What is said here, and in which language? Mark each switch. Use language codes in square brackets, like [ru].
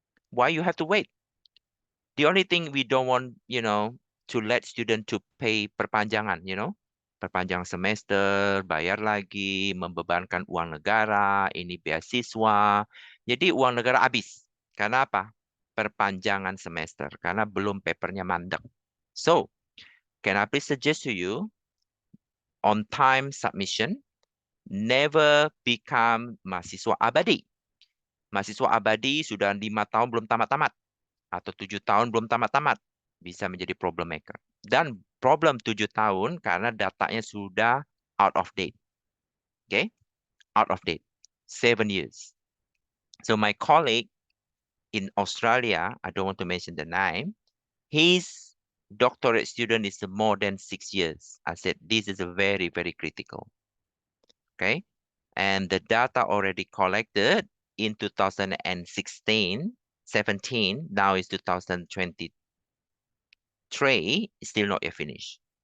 [en] Why you have to wait? The only thing we don't want, to let student to pay perpanjangan, [id] perpanjang semester, bayar lagi, membebankan uang negara, ini beasiswa. Jadi uang negara habis. Karena apa? Perpanjangan semester. Karena belum papernya mandek. [en] So, can I please suggest to you, on time submission, never become mahasiswa abadi. [id] Mahasiswa abadi sudah 5 tahun belum tamat-tamat. Atau 7 tahun belum tamat-tamat. Bisa menjadi problem maker. Dan problem 7 tahun karena datanya sudah out of date. [en] Okay? Out of date. 7 years. So my colleague in Australia, I don't want to mention the name, his doctorate student is more than 6 years. I said, this is a very, very critical. Okay? And the data already collected in 2016, 17, now is 2023, still not yet finished.